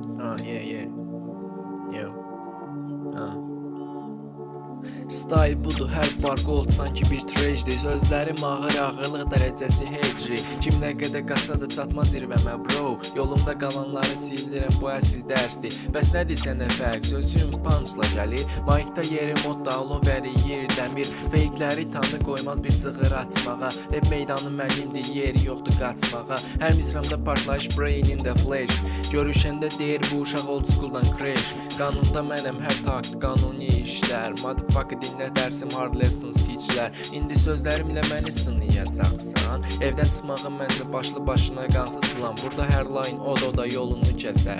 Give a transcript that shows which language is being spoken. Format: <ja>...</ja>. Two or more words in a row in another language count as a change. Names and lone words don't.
<en>Yeah. Yo. Style budur,</en> <az>hər bar gold sanki bir trejdir. Sözlərim ağır, ağırlıq dərəcəsi hecri. Kim nə qədər qaçsa da çatmaz zirvəmə bro. Yolumda qalanları sildirəm, bu əsl dərsdir. Bəs nədir sənə fərq? Sözüm punchla gəlir. Mike'da yeri modda alov əriyir dəmir. Fake'ləri tanı qoymaz bir cığır açmağa. Rap meydanı mənimdir, yeri yoxdur qaçmağa. Hər misramda partlayış,</az> <en>brain in the flash.</en> <az>Görüşəndə deyir bu uşaq</az> <en>old school'dan crash.</en> <az>Qanunda mənəm, hər takt qanuni işlər. Motherfucker dinlə dərsim,</az> <en>hard lessons teachlər.</en> <az>İndi sözlərimlə məni sınayacaqsan. Evdən çıxmağım məncə başlı başına qansız plan. Burada hər line oda yolunu kəsər.</az>